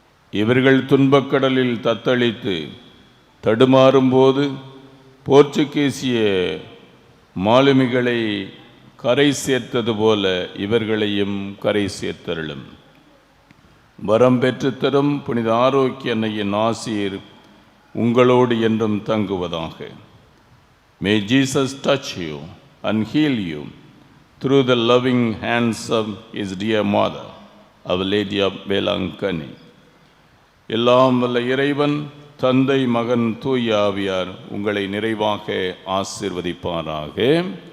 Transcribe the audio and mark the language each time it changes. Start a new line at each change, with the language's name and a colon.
Tamil: இவர்கள் துன்பக்கடலில் தத்தளித்து தடுமாறும்போது போர்ச்சுகீசிய மாலுமிகளை கரை சேர்த்தது போல இவர்களையும் கரை சேர்த்தருளும். வரம் பெற்று தரும் புனித ஆரோக்கிய அன்னையின் ஆசீர் உங்களோடு என்றும் தங்குவதாக.
English: May Jesus touch you and heal you through the loving hands of his dear mother, Our Lady of Velankani.
Tamil: எல்லாம் வல்ல இறைவன் தந்தை மகன் தூய ஆவியார் உங்களை நிறைவாக ஆசீர்வதிப்பாராக.